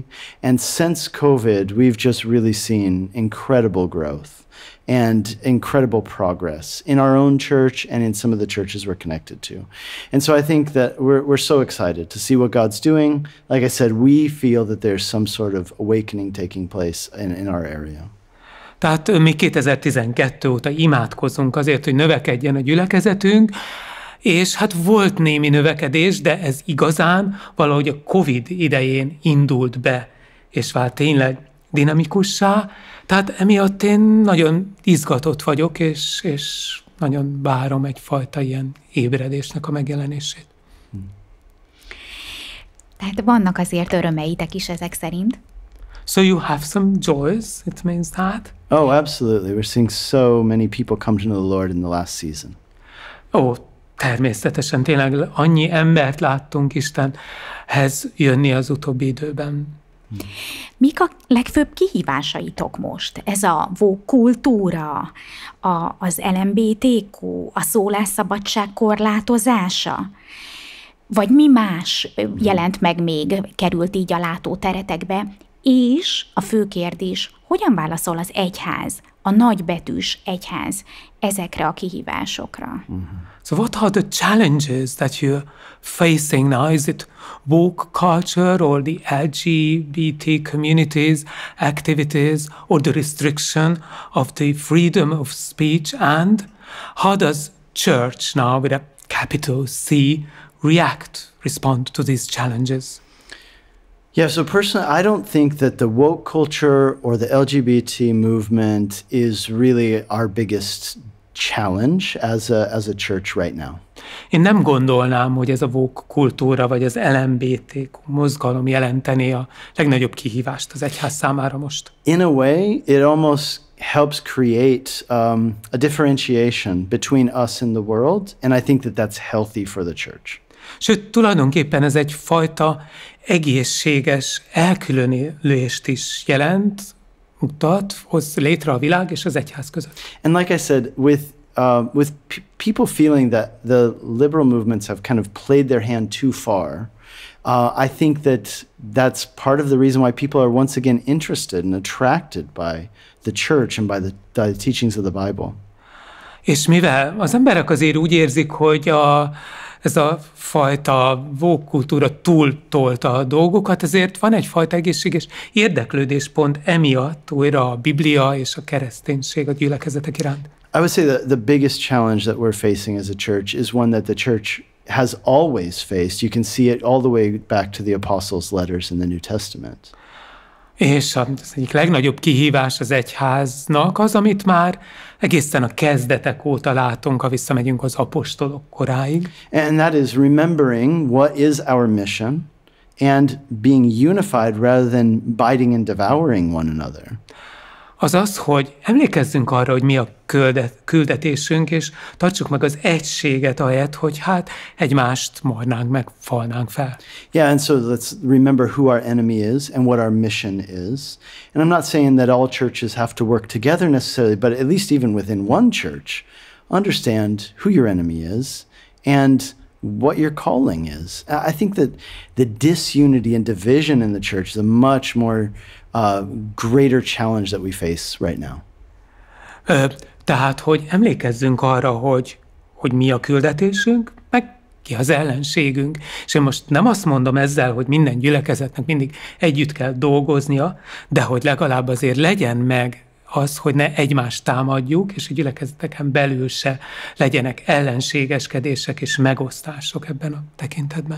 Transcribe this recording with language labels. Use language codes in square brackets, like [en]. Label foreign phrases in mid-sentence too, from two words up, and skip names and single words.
[en] And since COVID, we've just really seen incredible growth and incredible progress in our own church and in some of the churches we're connected to. And so I think that we're so excited to see what God's doing. Like I said, we feel that there's some sort of awakening taking place in our area. [hu] Tehát mi 2012 óta imádkozunk azért, hogy növekedjen a gyülekezetünk, és hát volt némi növekedés, de ez igazán valahogy a Covid idején indult be, és vált tényleg dinamikussá. Tehát emiatt én nagyon izgatott vagyok, és nagyon várom egyfajta ilyen ébredésnek a megjelenését. Tehát vannak azért örömeitek is ezek szerint? [en] So you have some joys, it means that? Oh, absolutely. We're seeing so many people come to know the Lord in the last season. [hu] Természetesen tényleg annyi embert láttunk Istenhez jönni az utóbbi időben. Mik a legfőbb kihívásaitok most? Ez a woke kultúra, az LMBTQ, a szólásszabadság korlátozása? Vagy mi más jelent meg még, került így a látóteretekbe? És a fő kérdés, hogyan válaszol az egyház, a nagybetűs egyház ezekre a kihívásokra? [en] So what are the challenges that you're facing now? Is it woke culture or the LGBT communities, activities, or the restriction of the freedom of speech? And how does church now, with a capital C, respond to these challenges? Yeah, so personally, I don't think that the woke culture or the LGBT movement is really our biggest challenge as a church right now. [hu] Én nem gondolnám, hogy ez a woke kultúra vagy az LMBT mozgalom jelentené a legnagyobb kihívást az egyház számára most. [en] In a way, it almost helps create a differentiation between us and the world, and I think that that's healthy for the church. [hu] Sőt, tulajdonképpen ez egyfajta egészséges elkülönülést is jelent, hoz létre a világ és az egyház között. [en] And like I said, with people feeling that the liberal movements have kind of played their hand too far, I think that that's part of the reason why people are once again interested and attracted by the church and by the teachings of the Bible. [hu] És mivel az emberek azért úgy érzik, hogy ez a fajta woke kultúra túltolta a dolgokat, ezért van egyfajta egészséges érdeklődés pont emiatt újra a Biblia és a kereszténység a gyülekezetek iránt. [en] I would say that the biggest challenge that we're facing as a church is one that the church has always faced. You can see it all the way back to the apostles' letters in the New Testament. [hu] És az egyik legnagyobb kihívás az egyháznak az, amit már egészen a kezdetek óta látunk, ha visszamegyünk az apostolok koráig. [en] And that is remembering what is our mission and being unified rather than biting and devouring one another. [hu] Az, hogy emlékezzünk arra, hogy mi a küldetésünk, és tartsuk meg az egységet ahelyett, hogy hát egymást mornánk meg, falnánk fel. [en] Yeah, and so let's remember who our enemy is and what our mission is. And I'm not saying that all churches have to work together necessarily, but at least even within one church, understand who your enemy is and what your calling is. I think that the disunity and division in the church is a much more greater challenge that we face right now. [hu] Tehát, hogy emlékezzünk arra, hogy mi a küldetésünk, meg ki az ellenségünk. És én most nem azt mondom ezzel, hogy minden gyülekezetnek mindig együtt kell dolgoznia, de hogy legalább azért legyen meg az, hogy ne egymást támadjuk, és a gyülekezeteken belül se legyenek ellenségeskedések és megosztások ebben a tekintetben.